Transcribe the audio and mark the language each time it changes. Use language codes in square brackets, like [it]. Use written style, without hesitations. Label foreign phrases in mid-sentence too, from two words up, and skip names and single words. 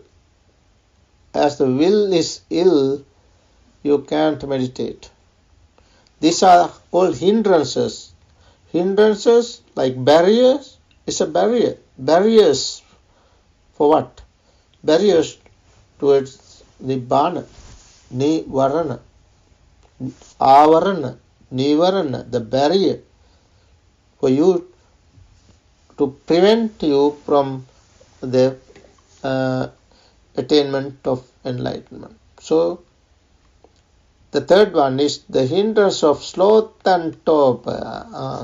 [en] As the will is ill, you can't meditate. These are all hindrances. Hindrances, like barriers, is a barrier. Barriers for what? Barriers towards nibbana, nivarana, avarana, nivarana, the barrier for you, to prevent you from the attainment of enlightenment. So, the third one is the hindrance of sloth and torpor.